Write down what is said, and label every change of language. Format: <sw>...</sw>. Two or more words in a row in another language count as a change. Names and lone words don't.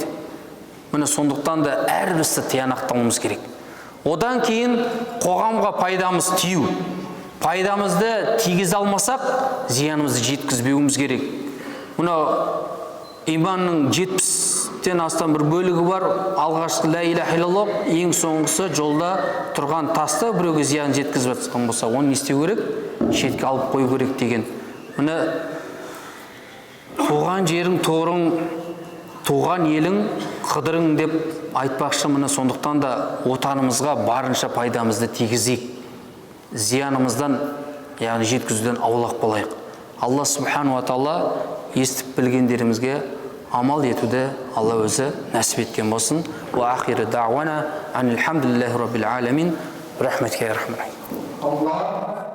<kk>Міне сондықтан да әрбір істі тиянақтауымыз керек. Одан кейін қоғамға пайдамыз тию. Пайдамызды тигізе алмасақ, зиянымызды жеткізбеуіміз керек. Мына иманның 70-тен астам бір бөлігі бар.</kk> <ar>Алғашқы لا إله إلا الله,</ar> <kk>ең соңғысы жолда тұрған тасты біреуге зиян жеткізіп жатқан болса, оны не істеу керек? Шетке алып қою керек деген. Міне туған жерің торың, туған елің қыдырың деп айтпақшы. Міне сондықтан да отанымызға барынша пайдамызды тигізейік. Зиянымыздан, яғни жеткізуден аулақ болайық. Алла</kk> <ar>سبحانه وتعالى</ar> <kk>естіп білгендерімізге амал етуді Алла өзі нәсіп еткен болсын.</kk> <ar>وآخر دعوانا أن الحمد لله رب العالمين.</ar> <kk>Рахметке рахмет.</kk>